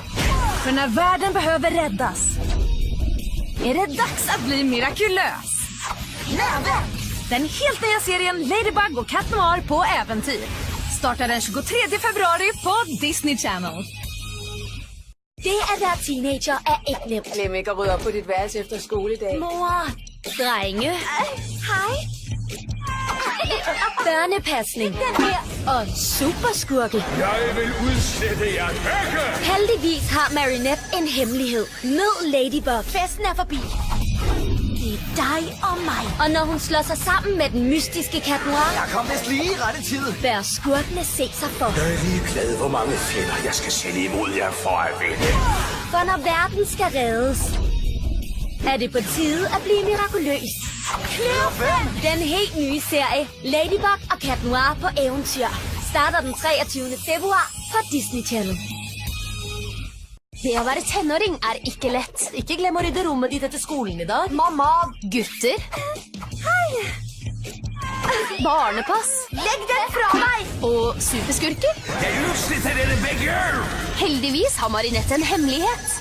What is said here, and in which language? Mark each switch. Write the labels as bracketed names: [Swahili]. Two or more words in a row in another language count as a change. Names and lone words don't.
[Swedish] För när världen behöver räddas är det dags att bli mirakulös. Nämen! Den helt nya serien Ladybug och Cat Noir på äventyr startar den 23 februari på Disney Channel. [Danish] Det at være teenager er ikke nemt. Glem ikke at rydde op på dit værelse efter skoledag. Mor, drenge. Hej. Børnepasning. Den her. Og superskurke. [Swedish] Jag vill [Danish] udslætte jer begge! Heldigvis har Marinette en hemmelighed. Mød Ladybug. Festen er forbi. Det er dig og mig. Og når hun slår sig sammen med den mystiske Cat Noir, Jeg kom vist lige i rette tid. bør skurkene se sig for. [Swedish] Jag är [Danish] ligeglad, hvor mange fjender jeg skal sende imod jer for at vinde. For når verden skal reddes, er det på tide at blive mirakuløs. Den helt nye serie Ladybug og Cat Noir på eventyr starter den 23. februar på Disney Channel. [Norwegian] Det å være tenåring er ikke lett. Ikke glem å rydde rommet ditt etter skolen i dag. Mamma, gutter. Hei. Barnepass. Legg den fra deg. Og superskurker. Jeg udsletter dere begge! Heldigvis har Marinette en hemmelighet.